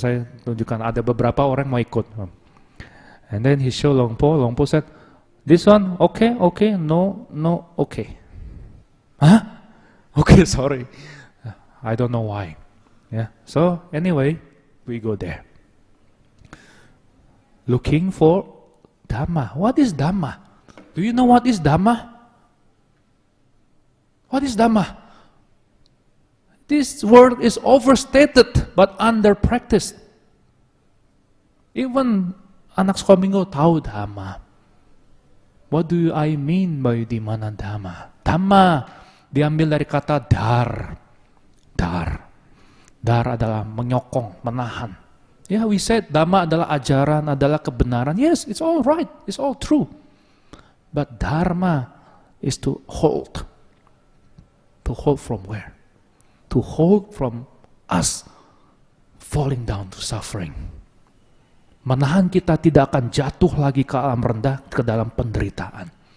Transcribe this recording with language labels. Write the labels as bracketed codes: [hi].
[id] Saya tunjukkan, ada beberapa orang mau ikut. [en] And then he showed Longpo. Longpo said, this one, okay, no, okay. Okay, sorry. I don't know why. So anyway, we go there. Looking for Dhamma. What is Dhamma? Do you know what is Dhamma? What is Dhamma? This word is overstated but under-practiced. Even [id] anak sekolah minggu tahu [en] Dhamma. What do I mean by [id] di mana [en] Dhamma? [id] Dhamma diambil dari kata dar. Dar adalah menyokong, menahan. [en] We said [id] Dhamma adalah ajaran, adalah kebenaran. [en] Yes, it's all right, it's all true. But Dharma is to hold. To hold from where? To hold from us falling down to suffering. [id] Menahan kita tidak akan jatuh lagi ke alam rendah, ke dalam penderitaan.